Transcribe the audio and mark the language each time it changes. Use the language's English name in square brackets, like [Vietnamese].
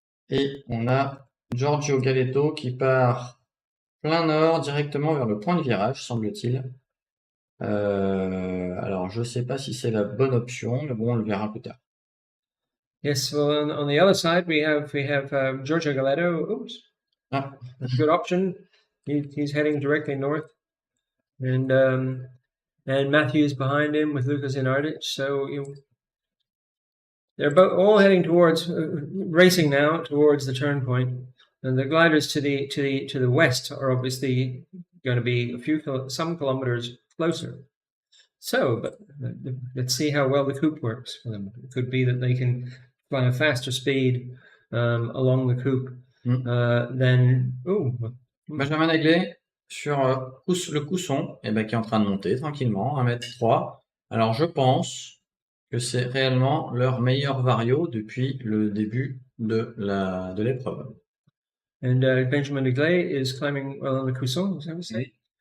[French] Et on a Giorgio Galleto qui part plein nord directement vers le point de virage, semble-t-il. Alors, je sais pas si c'est la bonne option, mais bon, on le verra plus tard. [English] Yes, well, on the other side, we have Giorgio Galleto. Oops. Good option. He's heading directly north. And Matthew's behind him with Lucas Zenardic. So they're all heading towards racing now towards the turn point. And the gliders to the west are obviously going to be some kilometers closer. So, but let's see how well the coupe works for them. It could be that they can fly a faster speed along the coupe than. [French] Benjamin Aiglé sur le Cousson, qui est en train de monter tranquillement, 1m3. Alors je pense que c'est réellement leur meilleur vario depuis le début de l'épreuve. [English] And Benjamin Aiglé is climbing well on the Cousson, is that what you say?